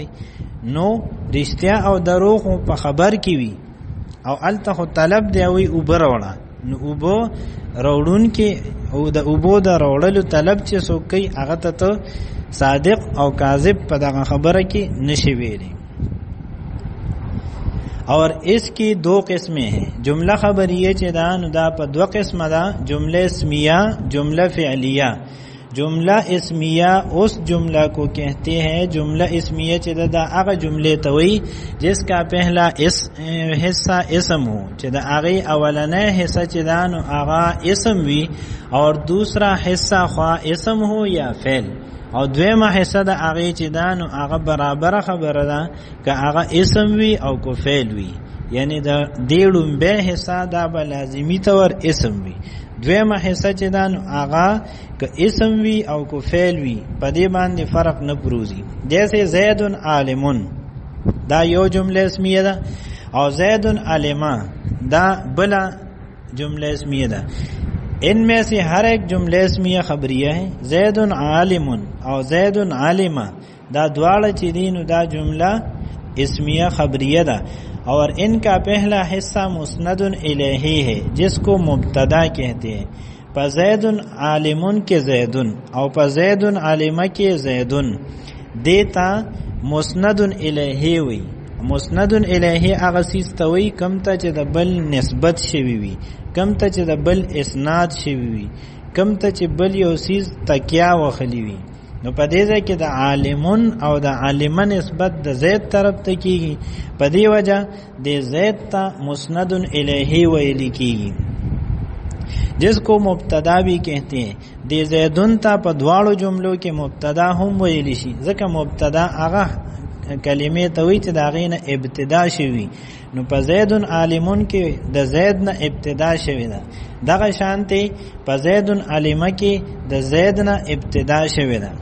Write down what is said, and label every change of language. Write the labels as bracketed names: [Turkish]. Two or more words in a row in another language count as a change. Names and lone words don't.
[Pashto] نو رښتیا او دروغ په خبر کې وي، او الته خو طلب دی وی اوبه راوړه، نو اوبه راوړون کې او د اوبو د راوړلو طلب چې څوک کوي هغه ته صادق او کاذب په دغه خبره کې نشي ویلی. [Urdu] اور اس کی دو قسمیں ہیں. [Pashto] جملہ خبریه چې دا نو دا په دو قسمه ده، جمله اسمیه جمله فعلیه. جملہ اسمیہ اس جملہ کو کہتے ہیں، جملہ اسمیہ چې دا هغه جملې ته وایي [Urdu] جس کا پہلا حصہ اسم ہو، [Pashto] چې دا هغه اولنې حصہ چې دا نو هغه اسم وي، [Urdu] اور دوسرا حصہ خوا اسم ہو یا فعل، [Pashto] او دویمه حصہ دا هغه چې دا نو هغه برابر خبره ده که هغه اسم وي او کو فعل وي. یعنی دا دیړم به حصہ دا به لازمی طور اسم وي، دویمه حصہ چې دا نو هغه که اسم وی او کو فعل وی، په دې باندې فرق نه پروزي. جیسے زید عالمون دا یو جمله اسمیه ده، او زید علما دا بلا جمله اسمیه ده. [Urdu] ان میں سے ہر ایک جمله اسمیه خبریه ہے. [Pashto] زید عالم او زید عالما دا دواړه چې دي نو دا جمله اسمیه خبریه ده، [Urdu] اور ان کا پہلا حصہ مسند الیہ ہے جس کو مبتدا کہتے ہیں. [Pashto] پزید عالمن کے زیدن او پزید عالمہ کے زیدن دیتا مسند الیہ وی. مسند الیہ هغه سیس ته وی کم ته چې د بل نسبت شوی وي، کم ته چې د بل اسناد شوی وي، کم ته چې بل یو سیس تکیا وخلی وي. نو په دې ځای کې د عالمون او د عالمه نسبت د زید طرف ته کیږي، په دې وجه د زید ته مسند الیہ ویل کیږي، [Urdu] جس کو مبتدا بھی کہتے ہیں. [Pashto] د زیدن ته په دواړو جملو کې مبتدا هم ویل شي، ځکه مبتدا هغه کلمې ته وایي چې د هغې نه ابتدا شوي. نو په زید عالمون کې د زید نه ابتدا شوې ده، دغه شانتې په زید عالمه کې د زید نه ابتدا شوې ده.